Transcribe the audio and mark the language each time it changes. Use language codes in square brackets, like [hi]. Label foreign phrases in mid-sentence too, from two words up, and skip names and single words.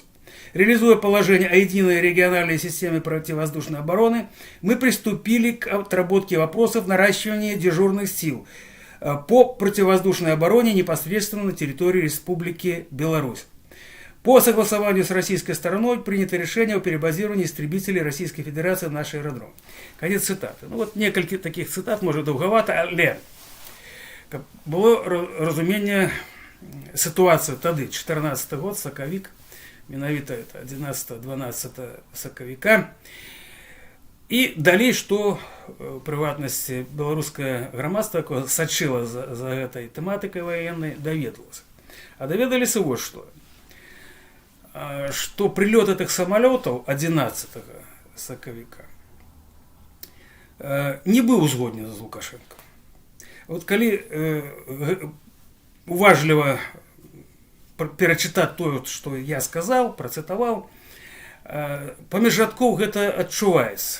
[ru] Реализуя положение о единой региональной системе противовоздушной обороны, мы приступили к отработке вопросов наращивания дежурных сил по противовоздушной обороне непосредственно на территории Республики Беларусь. По согласованию с российской стороной принято решение о перебазировании истребителей Российской Федерации на наш аэродром. Конец цитаты. Ну вот несколько таких цитат, может довговато, але было разумение ситуации тогда, 14 год, соковик, менавіта это 11-12 соковика. [be] І далей, што прыватнасці беларускае грамадства, якое сачыла за гэтай тэматыкай ваеннай, даведалася. А даведаліся вот што. Што прылёт [ru] этих самолетов [be] 11 соковика не быў узгоднены з Лукашенко. Вот калі уважліва перачытаць тое, што я сказаў, працытаваў, паміж радкоў гэта адчуваецца.